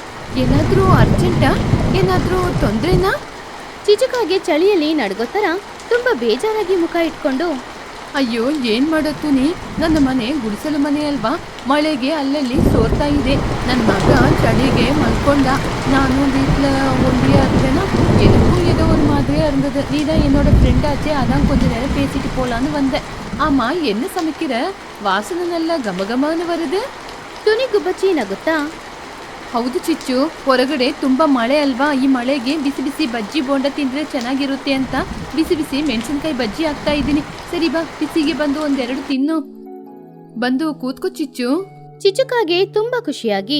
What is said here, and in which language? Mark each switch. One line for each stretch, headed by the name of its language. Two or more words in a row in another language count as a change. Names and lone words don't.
Kannada: ಏನಾದ್ರೂ ಅರ್ಜೆಂಟಾ? ಏನಾದ್ರೂ ತೊಂದ್ರೆನಾ? ಚಿಚುಕಾಗೆ ಚಳಿಯಲ್ಲಿ ನಡ್ಗೋತರ ತುಂಬಾ ಬೇಜಾರಾಗಿ ಮುಖ ಇಟ್ಕೊಂಡು, ಅಯ್ಯೋ ಏನ್ ಮಾಡೋದು ನೀ? ನನ್ನ ಮನೆ ಗುಡಿಸಲು ಮನೆ ಅಲ್ವಾ? ಮಳೆಗೆ ಅಲ್ಲಲ್ಲಿ ಸೋರ್ತಾ ಇದೆ. ನನ್ನ ಮಗ ಚಳಿಗೆ ಮಲ್ಕೊಂಡ.
Tamil: ನಾನು வீட்டில் ஒண்டியா இருந்தேன்னா எனக்கும் ஏதோ ஒரு மாதிரியா இருந்தது. நீ தான் என்னோட ஃப்ரெண்ட் ஆச்சே, அதான் கொஞ்ச நேரம் பேசிட்டு போலான்னு வந்தேன். ஆமா, என்ன சமைக்கிற? வாசனை நல்லா கமகமான்னு வருது.
Kannada: ಟುನಿಗುಬ್ಬಚ್ಚಿ ನಗುತ್ತಾ, ಹೌದು ಚಿಚ್ಚು, ಹೊರಗಡೆ ತುಂಬಾ ಮಳೆ ಅಲ್ವಾ? ಈ ಮಳೆಗೆ ಬಿಸಿ ಬಿಸಿ ಬಜ್ಜಿ ಬೋಂಡ ತಿಂದ್ರೆ ಚೆನ್ನಾಗಿರುತ್ತೆ ಅಂತ ಬಿಸಿ ಬಿಸಿ ಮೆಣಸಿನ್ಕಾಯಿ ಬಜ್ಜಿ ಹಾಕ್ತಾ ಇದ್ದೀನಿ. ಸರಿ ಬಾ, ಬಿಸಿಗೆ ಬಂದು ಒಂದೆರಡು ತಿನ್ನು. ಬಂದು ಕೂತ್ಕೋ ಚಿಚ್ಚು. ಚಿಚುಕಾಗೆ ತುಂಬಾ ಖುಷಿಯಾಗಿ,